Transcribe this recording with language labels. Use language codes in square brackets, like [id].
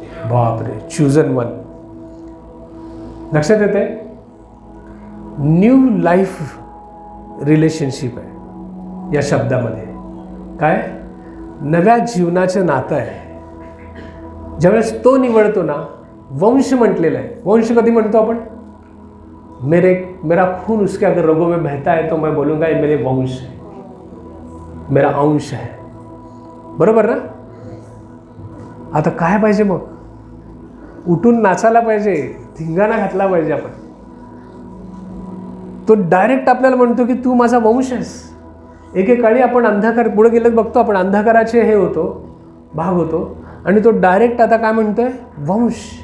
[mr] बापरे, [en] Chosen one. [mr] लक्षात येते. [en] new life relationship [mr] आहे या शब्दामध्ये. काय, नव्या जीवनाचं नातं आहे. ज्यावेळेस तो निवडतो ना, वंश म्हटलेला आहे. वंश कधी म्हणतो आपण, [hi] मेरा खून उसके अगर रगों में बहता है तो मैं बोलूँगा ये मेरे वंश है, मेरा अंश है. [mr] बरोबर ना. आता काय पाहिजे मग, उठून नाचायला पाहिजे, धिंगाणा घातला पाहिजे आपण. तो डायरेक्ट आपल्याला म्हणतो की तू माझा वंश आहेस. एकेकाळी आपण अंधकार, पुढे गेलं बघतो आपण, अंधकाराचे हे होतो, भाग होतो, आणि तो डायरेक्ट आता काय म्हणतोय, वंश.